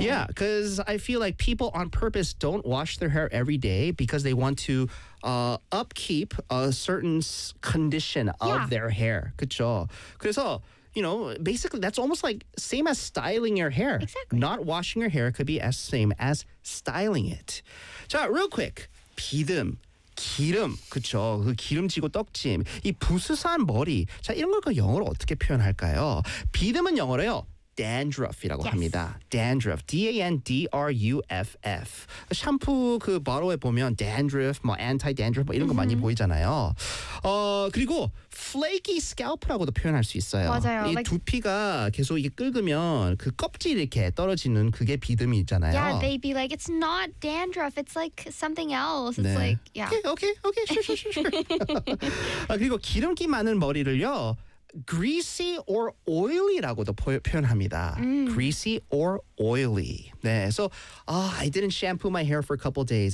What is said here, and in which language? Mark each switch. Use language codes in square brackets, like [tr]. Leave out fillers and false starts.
[en] Yeah, because I feel like people on purpose don't wash their hair every day because they want to upkeep a certain condition of their hair. [ko] 그쵸? 그래서, [en] you know, basically that's almost like same as styling your hair. Exactly. Not washing your hair could be as same as styling it. [ko] 자, [en] real quick, [ko] 비듬. 기름, 그쵸? 그 기름지고 떡짐, 이 부스스한 머리. 자, 이런 걸 영어로 어떻게 표현할까요? 비듬은 영어로요, dandruff이라고 합니다. Dandruff, D-A-N-D-R-U-F-F. 샴푸 그 바로에 보면 dandruff, 뭐 anti-dandruff 뭐 이런 거 많이 보이잖아요. 그리고 flaky scalp라고도 표현할 수 있어요. 맞아요. 이 두피가 계속 이게 긁으면 그 껍질 이렇게 떨어지는 그게 비듬이 있잖아요. [en] Yeah, they'd be like, it's not dandruff, it's like something else. It's Okay, sure. [ko] 그리고 기름기 많은 머리를요, [en] greasy or oily [ko] 라고도 표현합니다. [en] Greasy or oily. [ko] 네, [en] so I didn't shampoo my hair for a couple days.